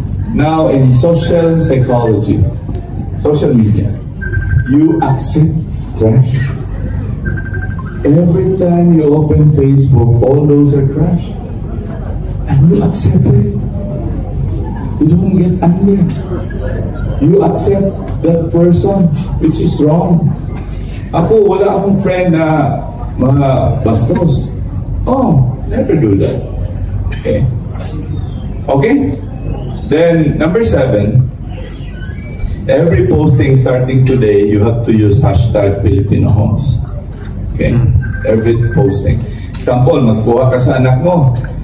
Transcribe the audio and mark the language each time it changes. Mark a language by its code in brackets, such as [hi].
[en] Now in social psychology, social media, you accept trash. Every time you open Facebook, all those are trash. And you accept it. You don't get angry. You accept that person, which is wrong. [tl] Ako, wala akong friend na mga bastos. [en] Oh, never do that. Okay. Okay? Then, number 7, every posting starting today, you have to use hashtag Filipino Homes. Okay? Every posting. [tl] Example, magkuha ka sa anak mo.